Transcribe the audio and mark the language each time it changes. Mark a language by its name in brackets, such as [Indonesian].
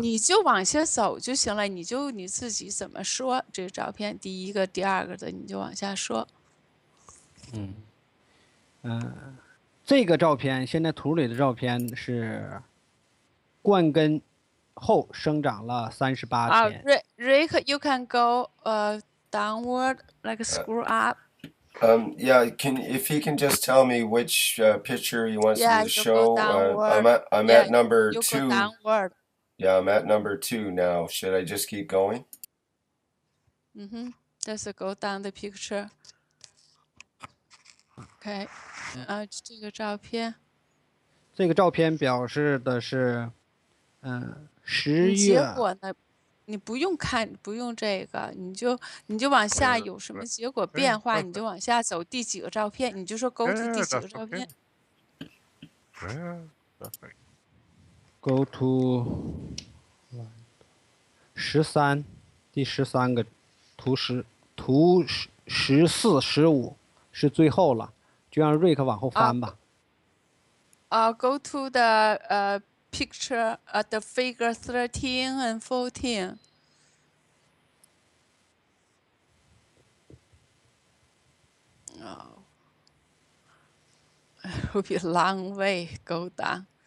[Chinese] 你就往下走就行了，你自己怎么说这个照片，第一个、第二个的你就往下说。这个照片现在图里的照片是灌根后生长了38天。 [English] Rick, you can go downward, like scroll up. Yeah, if he can just tell me which picture he wants me to you show. go downward. I'm at number you 2. Go downward. Yeah, I'm at number 2 now. Should I just keep going? Just go down the picture. [Chinese] Okay. 这个照片。这个照片表示的是，10月。结果呢？你不用看，不用这个，你就往下有什么结果变化，你就往下走第几个照片，你就说 [English] go to [Chinese] 第几个照片。 [English] Go to 13， [Chinese] 第13个图14、15是最后了，就让瑞克往后翻吧。 [English] Go to the picture the figure 13 and 14. It will be a long way go down.